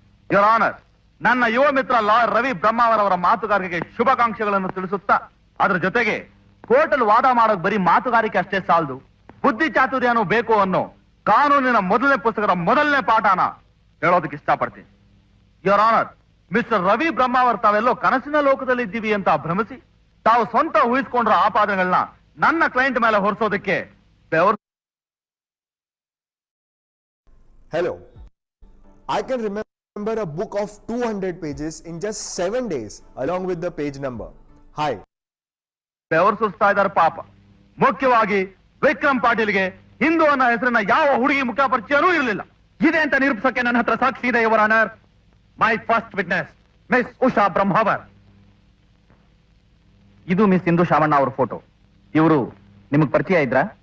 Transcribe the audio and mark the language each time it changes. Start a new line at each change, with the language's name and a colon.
Kannada: Your honour, ನನ್ನ ಯುವ ಮಿತ್ರ lawyer Ravi ಬ್ರಹ್ಮಾವರವರ ಮಾತುಗಾರಿಕೆಗೆ ಶುಭಾಕಾಂಕ್ಷೆಗಳನ್ನು ತಿಳಿಸುತ್ತಾ ಅದ್ರ ಜೊತೆಗೆ ಕೋರ್ಟಲ್ಲಿ ವಾದ ಮಾಡೋಕ್ ಬರೀ ಮಾತುಗಾರಿಕೆ ಅಷ್ಟೇ ಸಾಲದು, ಬುದ್ಧಿ ಚಾತುರ್ಯನೂ ಬೇಕು ಅನ್ನೋ ಕಾನೂನಿನ ಮೊದಲನೇ ಪುಸ್ತಕದ ಮೊದಲನೇ ಪಾಠನ ಹೇಳೋದಕ್ಕೆ ಇಷ್ಟಪಡ್ತೀನಿ. Your honour, mister Ravi Brahmavar ತಾವೆಲ್ಲೋ ಕನಸಿನ ಲೋಕದಲ್ಲಿ ಇದ್ದೀವಿ ಅಂತ ಭ್ರಮಿಸಿ ತಾವು ಸ್ವಂತ ಊಹಿಸ್ಕೊಂಡ್ರ ಆಪಾದನೆಗಳನ್ನ ನನ್ನ ಕ್ಲೈಂಟ್ ಮೇಲೆ ಹೊರಿಸೋದಕ್ಕೆ
English: Hello. I can remember a book of 200 pages in just 7 days along with the page number. Hi.
Kannada: ಬೆವರು ಸುಸ್ತಾ ಇದ್ದಾರೆ ಪಾಪ. ಮುಖ್ಯವಾಗಿ ವಿಕ್ರಮ್ ಪಾಟೀಲ್ಗೆ ಹಿಂದೂ ಅನ್ನೋ ಹೆಸರನ್ನ ಯಾವ ಹುಡುಗಿ ಮುಖ ಪರಿಚಯನೂ ಇರಲಿಲ್ಲ. ಇದೆ ಅಂತ ನಿರೂಪಿಸಕ್ಕೆ ನನ್ನ ಹತ್ರ ಸಾಕ್ಷಿ ಇದೆ your honour.
English: My first witness miss Usha Brahmavar.
Kannada: ಇದು ಮಿಸ್ ಸಿಂಧು ಶಾಮಣ್ಣ ಅವ್ರ ಫೋಟೋ. ಇವರು ನಿಮಗ್ ಪರಿಚಯ ಇದ್ರಾ?